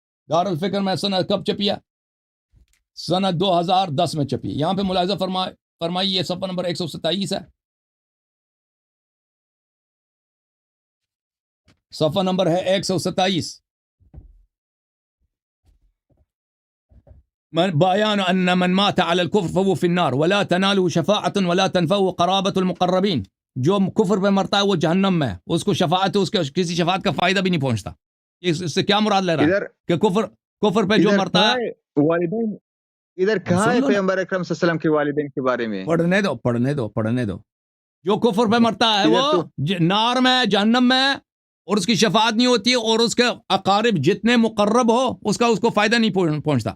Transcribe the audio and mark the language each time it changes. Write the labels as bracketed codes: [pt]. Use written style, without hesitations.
[ur] دار الفکر میں سنت کب چھپی ہے, سنت 2010 میں چھپی. یہاں پہ ملاحظہ فرمائی, یہ صفحہ نمبر 127 ہے, صفحہ نمبر ہے 127. [ar] بیان ان من مات على الكفر فهو في النار ولا تناله شفاعة ولا تنفعه قرابة المقربين. [ur] جو کفر پہ مرتا ہے وہ جہنم میں, اس کو شفاعت, اس کے کسی شفاعت کا فائدہ بھی نہیں پہنچتا. اس سے کیا مراد لے رہا ہے کہ کفر پہ جو مرتا ہے والدین ادھر کہاں ہے پیغمبر اکرم صلی اللہ علیہ وسلم کے والدین کے بارے میں, پڑھنے دو. جو کفر پہ مرتا ہے وہ نار میں, جہنم میں, اور اس کی شفاعت نہیں ہوتی, اور اس کے اقارب جتنے مقرب ہو اس کو فائدہ نہیں پہنچتا.